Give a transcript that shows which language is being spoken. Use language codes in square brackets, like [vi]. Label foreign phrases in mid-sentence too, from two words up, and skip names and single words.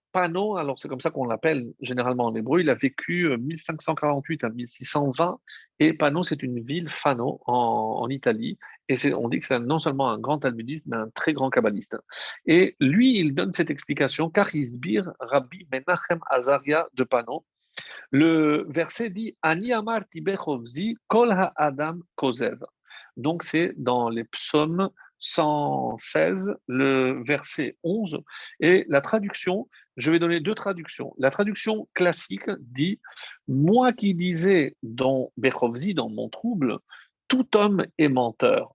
[fr] Pano, alors c'est comme ça qu'on l'appelle généralement en hébreu, il a vécu 1548 à 1620 et Pano, c'est une ville, Fano, en Italie. Et on dit que c'est non seulement un grand talmudiste, mais un très grand kabbaliste. Et lui, il donne cette explication, car Isbir Rabbi Menachem Azaria de Pano. [he] Le verset dit אני אמרתי בחפזי כל האדם כוזב. [fr] Donc c'est dans les psaumes 116, le verset 11. Et la traduction, je vais donner deux traductions. La traduction classique dit moi qui disais dans bechovzi, dans mon trouble, tout homme est menteur.